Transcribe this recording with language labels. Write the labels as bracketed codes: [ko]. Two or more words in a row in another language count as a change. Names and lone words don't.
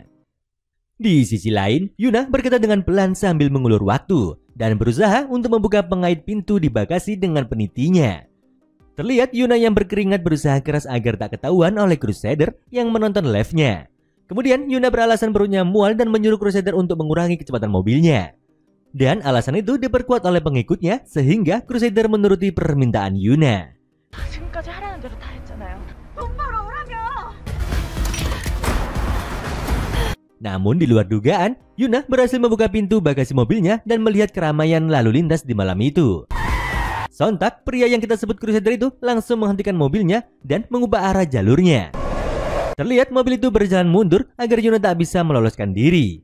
[id] Di sisi lain, Yuna berkata dengan pelan sambil mengulur waktu dan berusaha untuk membuka pengait pintu di bagasi dengan penitinya. Terlihat Yuna yang berkeringat berusaha keras agar tak ketahuan oleh Crusader yang menonton live-nya. Kemudian Yuna beralasan perutnya mual dan menyuruh Crusader untuk mengurangi kecepatan mobilnya. Dan alasan itu diperkuat oleh pengikutnya sehingga Crusader menuruti permintaan Yuna. [ko] 지금까지 하라는 대로 다 했잖아요. 똑바로 오라며. [id] Namun di luar dugaan, Yuna berhasil membuka pintu bagasi mobilnya dan melihat keramaian lalu lintas di malam itu. Sontak, pria yang kita sebut Crusader itu langsung menghentikan mobilnya dan mengubah arah jalurnya. Terlihat mobil itu berjalan mundur agar Yuna tak bisa meloloskan diri.